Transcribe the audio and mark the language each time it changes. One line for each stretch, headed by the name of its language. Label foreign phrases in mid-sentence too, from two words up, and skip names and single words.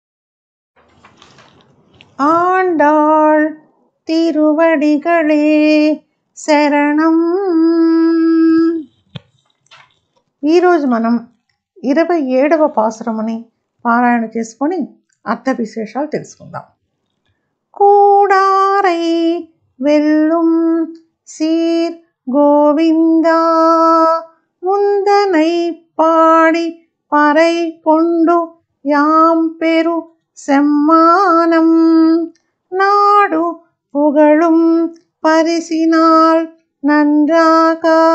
Telugu: ఆండాళ్ తిరువడిகளே శరణం. ఈరోజు మనం 27వ పాసురముని పారాయణ చేసుకొని అర్థ విశేషాలు తెలుసుకుందాం.
Tamil: கூடாரை வெல்லும் சீர் கோவிந்தா முந்தனை பாடி பறை கொண்டு யாம் பெரு செம்மானம் நாடு புகழும் பரிசினால் நன்றாக